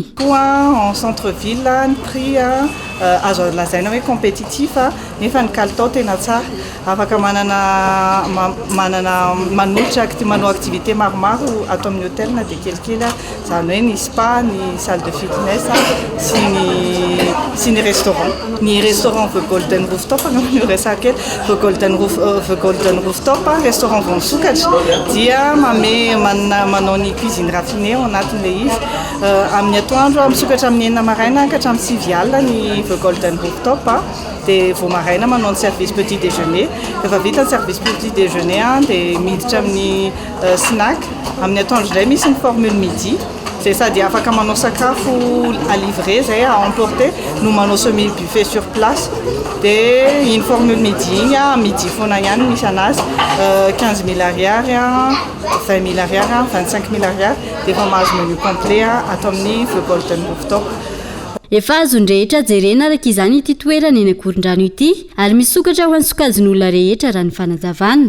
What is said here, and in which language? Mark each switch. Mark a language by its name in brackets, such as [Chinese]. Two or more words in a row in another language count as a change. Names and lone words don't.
[Malagasy] Koa [French] en centre ville [Malagasy] ny prix azo lazaina hoe compétitif nefa ny kalitao tena tsara. Afaka manana manao activité maromaro ato amin'ny hôtel na dia kelikely izany hoe ny spa, ny [French] salle de fitness [Malagasy] sy ny restaurant. Ny restaurant The Golden Rooftop no resaka The Golden Rooftop restaurant vao misokatra dia manao ny [French] cuisine raffinée [Malagasy] ao anatin'ilay izy. Amin'ny atoandro misokatra amin'ny 9 maraina ka hatramin'ny 6 alina ny The Golden Rooftop dia vao maraina manao ny [French] service petit déjeuner. [Malagasy] Rehefa vita ny [French] service petit déjeuner [Malagasy] dia miditra amin'ny snack. Amin'ny atoandro indray misy ny [French] formule midi [Malagasy] zay sady afaka manao sakafo [French] à livrer [Malagasy] zay [French] à emporter [Malagasy] no manao [French] semi buffet sur place [Malagasy] dia iny [French] formule midi [Malagasy] igny a midi foana ihany misy anazy 15 000 ariary 20 000 ariary 25 000 ariary dia efa mahazo [French] menu complet [Malagasy] atao amin'ny feu golden rooftop. Efa azon-drehetra jerena araka izany ity toerana eny Akorondrano ity ary misokatra ho any sokajin'olona rehetra raha ny fanazavana.